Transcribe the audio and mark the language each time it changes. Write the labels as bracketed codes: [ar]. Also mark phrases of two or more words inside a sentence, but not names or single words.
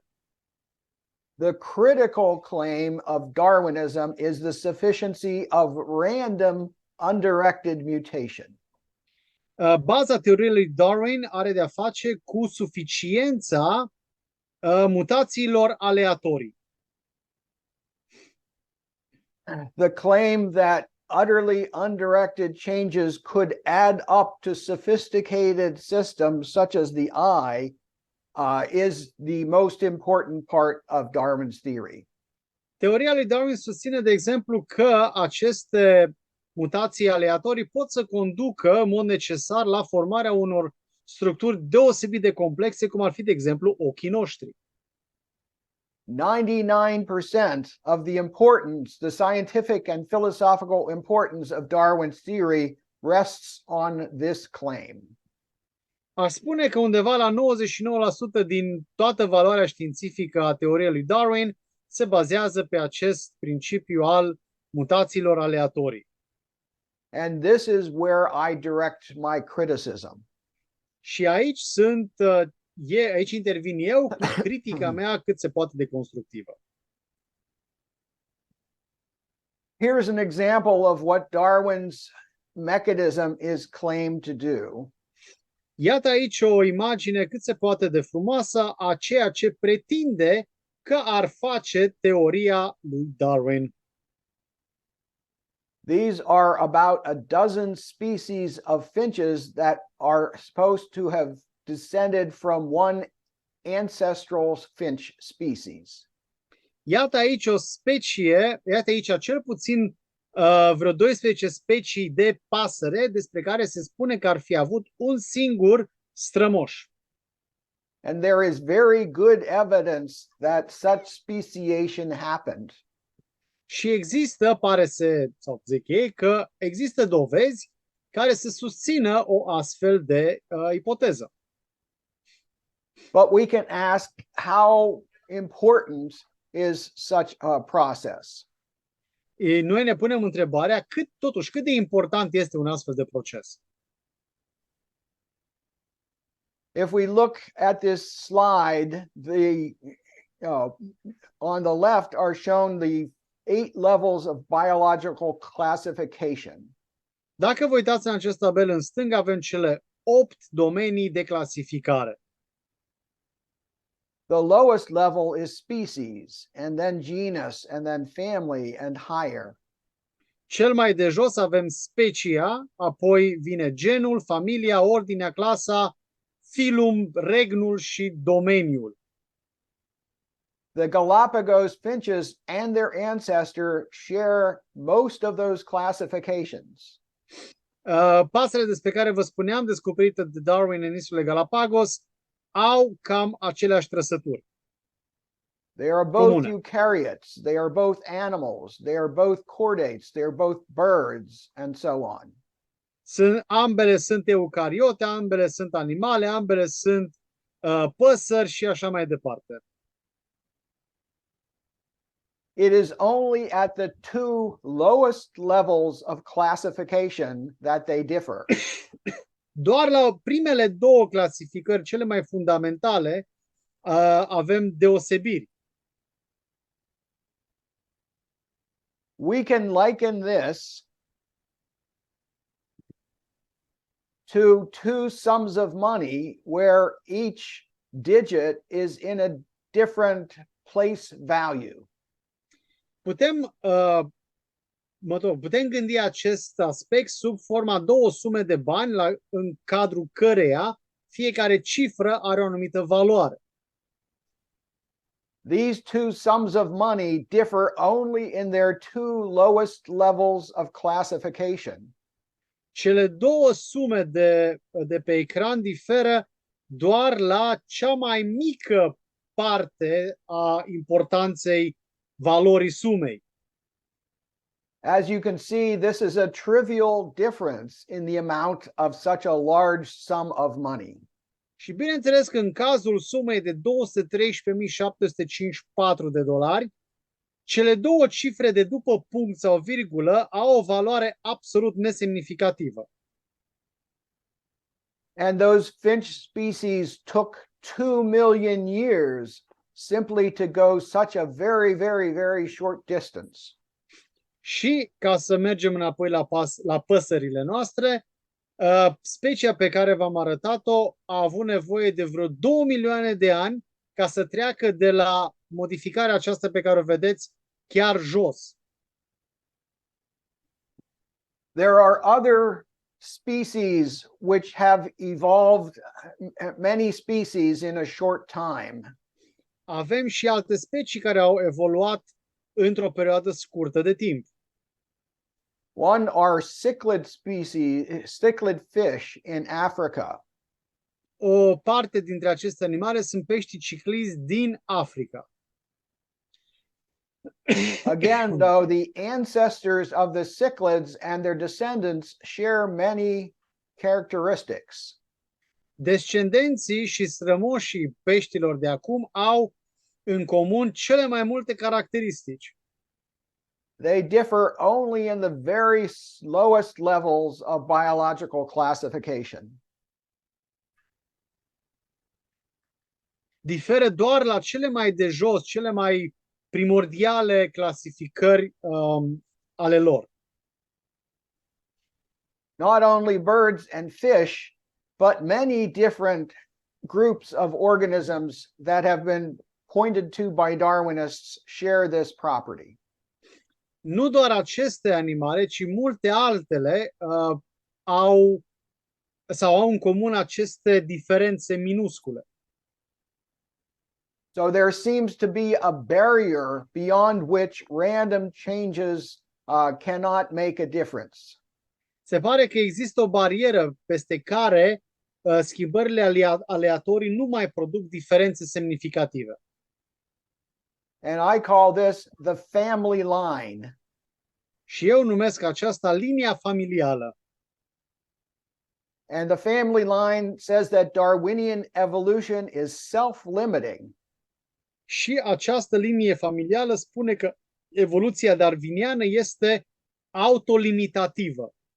[en] The critical claim of Darwinism is the sufficiency of random undirected mutation. [ro] Baza teoriei lui Darwin are de-a face cu suficiența mutațiilor aleatorii. [en] The claim that utterly undirected changes could add up to sophisticated systems such as the eye is the most important part of Darwin's theory. [ro] Teoria lui Darwin susține, de exemplu, că aceste mutații aleatorii pot să conducă în mod necesar la formarea unor structuri deosebit de complexe, cum ar fi, de exemplu, ochii noștri. [en] 99% of the importance, the scientific and philosophical importance of Darwin's theory rests on this claim. [ro] Aș spune că undeva la 99% din toată valoarea științifică a teoriei lui Darwin se bazează pe acest principiu al mutațiilor aleatorii. [en] And this is where I direct my criticism. [ro] Și aici intervin eu cu critica mea cât se poate de constructivă. [en] Here's an example of what Darwin's mechanism is claimed to do. [ro] Iată aici o imagine cât se poate de frumoasă a ceea ce pretinde că ar face teoria lui Darwin. [en] These are about a dozen species of finches that are supposed to have descended from one ancestral finch species. [ro] Iată aici o specie, iată aici cel puțin vreo 12 specii de pasăre despre care se spune că ar fi avut un singur strămoș. [en] And there is very good evidence that such speciation happened. [ro] Și există, pare să, sau zic ei, că există dovezi care să susțină o astfel de ipoteză. [en] But we can ask, how important is such a process? [ro] Noi ne punem întrebarea cât de important este un astfel de proces. [en] If we look at this slide, on the left are shown the 8 levels of biological classification. [ro] Dacă vă uitați în acest tabel în stânga, avem cele 8 domenii de clasificare. [en] The lowest level is species, and then genus, and then family, and higher. [ro] Cel mai de jos avem specia, apoi vine genul, familia, ordinea, clasa, filum, regnul și domeniul. [en] The Galapagos finches and their ancestor share most of those classifications. [ro] Pasările despre care vă spuneam, descoperite de Darwin în insulele Galapagos, au cam aceleași trăsături. [en] They are both [ro] comune. [en] eukaryotes, they are both animals, they are both chordates, they are both birds, and so on. [ro] Ambele sunt eucariote, ambele sunt animale, ambele sunt păsări și așa mai departe. [en] It is only at the 2 lowest levels of classification that they differ. [ro] Doar la primele 2 clasificări, cele mai fundamentale, avem deosebiri. [en] We can liken this to 2 sums of money where each digit is in a different place value. [ro] Putem gândi acest aspect sub forma 2 sume de bani în cadrul căreia fiecare cifră are o anumită valoare. [en] These 2 sums of money differ only in their 2 lowest levels of classification. [ro] Cele 2 sume de pe ecran diferă doar la cea mai mică parte a importanței valorii sumei. [en] As you can see, this is a trivial difference in the amount of such a large sum of money. [ro] Și bineînțeles că în cazul sumei de $213.754, cele 2 cifre de după punct sau virgulă au o valoare absolut nesemnificativă. [en] And those finch species took 2 million years simply to go such a very, very, very short distance. [ro] Și ca să mergem înapoi la păsările noastre, specia pe care v-am arătat-o a avut nevoie de vreo 2 milioane de ani ca să treacă de la modificarea aceasta pe care o vedeți chiar jos. [en] There are other species which have evolved, many species in a short time. [ro] Avem și alte specii care au evoluat într-o perioadă scurtă de timp. [en] One are cichlid species, cichlid fish in Africa. [ro] O parte dintre aceste animale sunt peștii ciclizi din Africa. [en] Again, though, the ancestors of the cichlids and their descendants share many characteristics. [ro] Descendenții și strămoșii peștilor de acum au în comun cele mai multe caracteristici. [en] They differ only in the very lowest levels of biological classification. [ro] Diferă doar la cele mai de jos, cele mai primordiale clasificări ale lor. [en] Not only birds and fish, but many different groups of organisms that have been pointed to by Darwinists share this property. [ro] Nu doar aceste animale, ci multe altele au în comun aceste diferențe minuscule. [en] So there seems to be a barrier beyond which random changes cannot make a difference. [ro] Se pare că există o barieră peste care schimbările aleatorii nu mai produc diferențe semnificative. [en] And I call this the family line. [ro] Și eu numesc aceasta linia familială. [en] And the family line says that Darwinian evolution is self-limiting. [ro] Și această linie familială spune că evoluția darwiniană este autolimitativă.